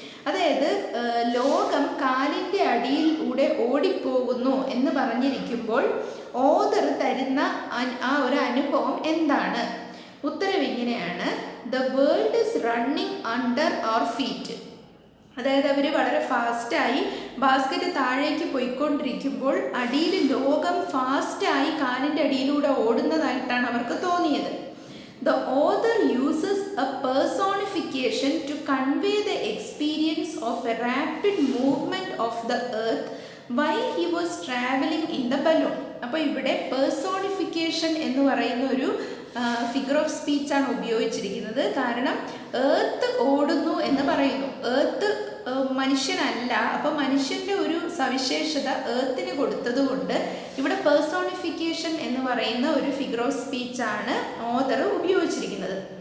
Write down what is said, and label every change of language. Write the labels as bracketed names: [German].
[Malayalam] അതായത് ലോകം കാലിൻ്റെ അടിയിലൂടെ ഓടിപ്പോകുന്നു എന്ന് പറഞ്ഞിരിക്കുമ്പോൾ ഓതർ തരുന്ന ആ ഒരു അനുഭവം എന്താണ്? ഉത്തരം ഇങ്ങനെയാണ്, [English] The world is running under our feet. [Malayalam] അതായത് അവർ വളരെ ഫാസ്റ്റായി ബാസ്ക്കറ്റ് താഴേക്ക് പോയിക്കൊണ്ടിരിക്കുമ്പോൾ അടിയിൽ ലോകം ഫാസ്റ്റായി കാലിൻ്റെ അടിയിലൂടെ ഓടുന്നതായിട്ടാണ് അവർക്ക് തോന്നിയത്. [English] The author uses a personification to convey the experience of a rapid movement of the earth while he was traveling in the balloon. [Malayalam] അപ്പോൾ ഇവിടെ പേഴ്സോണിഫിക്കേഷൻ എന്ന് പറയുന്ന ഒരു ഫിഗർ ഓഫ് സ്പീച്ചാണ് ഉപയോഗിച്ചിരിക്കുന്നത്. കാരണം ഏർത്ത് ഓടുന്നു എന്ന് പറയുന്നു. ഏർത്ത് മനുഷ്യനല്ല. അപ്പോൾ മനുഷ്യൻ്റെ ഒരു സവിശേഷത എർത്തിന് കൊടുത്തതുകൊണ്ട് ഇവിടെ പേഴ്സോണിഫിക്കേഷൻ എന്ന് പറയുന്ന ഒരു ഫിഗർ ഓഫ് സ്പീച്ചാണ് ഓതർ ഉപയോഗിച്ചിരിക്കുന്നത്.